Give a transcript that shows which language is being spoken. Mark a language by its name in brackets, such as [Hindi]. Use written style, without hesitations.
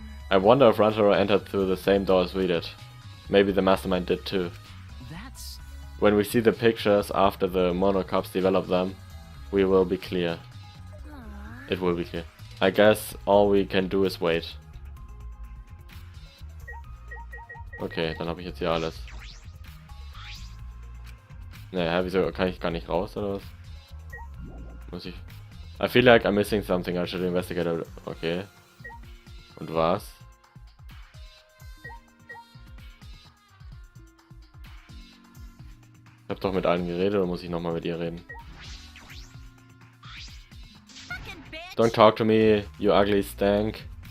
[English] I wonder if Runtaro entered through the same door as we did. Maybe the mastermind did too. That's... When we see the pictures after the monocops develop them, we will be clear. It will be clear. I guess all we can do is wait. [German] Okay, dann habe ich jetzt hier alles. Naja, wieso kann ich gar nicht raus oder was? Muss ich... [English] I feel like I'm missing something, I should investigate it. [German] Okay. Und was? Ich hab doch mit allen geredet, oder muss ich nochmal mit ihr reden? [English] Fucking bitch. Don't talk to me, you ugly skank.